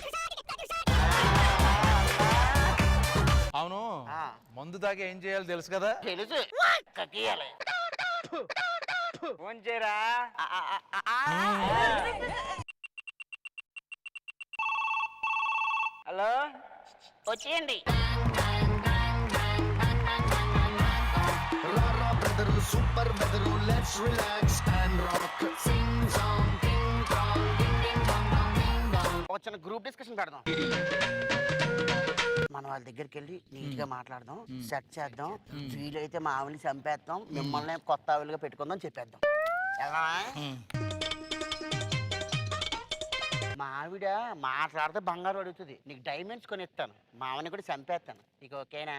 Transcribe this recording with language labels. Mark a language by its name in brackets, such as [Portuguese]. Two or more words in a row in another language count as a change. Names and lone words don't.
[Telugu] అవును, మందు తాగి ఏం చేయాలి తెలుసు కదా? తెలుసు. కక్కియాలి. ఫోన్ చేయరా. హలో, వచ్చేయండి. [English] Super weather, let's relax and rock. Sing song, ding dong, ding ding dong dong ding dong. [Telugu] ఒక చిన్న [English] group discussion [Telugu] పెడదాం. మనం వాళ్ళ దగ్గరికి వెళ్ళి నీట్ గా మాట్లాడదాం, సెట్ చేద్దాం, వీలైతే మా ఆవిని చంపేద్దాం, మిమ్మల్ని కొత్త ఆవిలుగా పెట్టుకుందాం చెప్పేద్దాం. ఎలా? మా ఆవిడ మాట్లాడితే బంగారు అడుగుతుంది, నీకు డైమండ్స్ కొని ఇస్తాను, మా ఆవిని కూడా చంపేస్తాను, నీకు ఓకేనా?